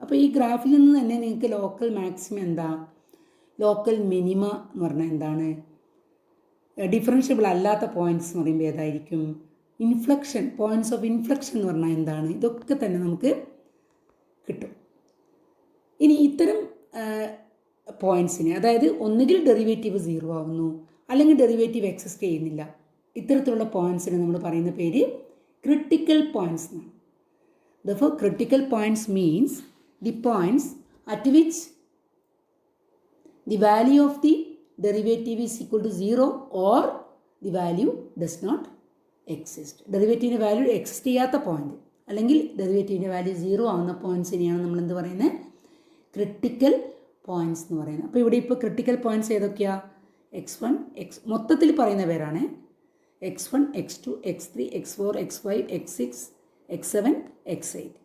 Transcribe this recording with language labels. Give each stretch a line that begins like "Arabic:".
Malayalam: അപ്പോൾ ഈ ഗ്രാഫിൽ നിന്ന് തന്നെ നിങ്ങൾക്ക് ലോക്കൽ മാക്സിമം എന്താ, ലോക്കൽ മിനിമ എന്ന് പറഞ്ഞാൽ എന്താണ്, ഡിഫറൻഷ്യബിൾ അല്ലാത്ത പോയിൻറ്റ്സ് എന്ന് പറയുമ്പോൾ ഏതായിരിക്കും, ഇൻഫ്ലക്ഷൻ, പോയിൻറ്റ്സ് ഓഫ് ഇൻഫ്ലക്ഷൻ എന്ന് പറഞ്ഞാൽ എന്താണ്, ഇതൊക്കെ തന്നെ നമുക്ക് കിട്ടും. ഇനി ഇത്തരം പോയിൻറ്റ്സിനെ, അതായത് ഒന്നുകിൽ ഡെറിവേറ്റീവ് 0 ആവുന്നു, അല്ലെങ്കിൽ ഡെറിവേറ്റീവ് എക്സിസ്റ്റ് ചെയ്യുന്നില്ല, ഇത്തരത്തിലുള്ള പോയിൻറ്റ്സിനെ നമ്മൾ പറയുന്ന പേര് ക്രിട്ടിക്കൽ പോയിൻറ്റ്സ് എന്നാണ്.
English: Therefore, critical points means the points at which the value of the derivative is equal to 0 or the value does not exist.
Malayalam: ഡെറിവേറ്റീവിൻ്റെ value exist ചെയ്യാത്ത പോയിന്റ് അല്ലെങ്കിൽ ഡെറിവേറ്റീവിൻ്റെ വാല്യൂ 0 ആവുന്ന പോയിൻറ്റ്സിനെയാണ് നമ്മൾ എന്ത് പറയുന്നത്, ക്രിട്ടിക്കൽ പോയിൻറ്റ്സ് എന്ന് പറയുന്നത്. അപ്പോൾ ഇവിടെ ഇപ്പോൾ ക്രിട്ടിക്കൽ പോയിൻറ്റ്സ് ഏതൊക്കെയാണ്, x1 മൊത്തത്തിൽ പറയുന്ന പേരാണ്, x1 x2 x3 x4 x5 x6 x7 x8.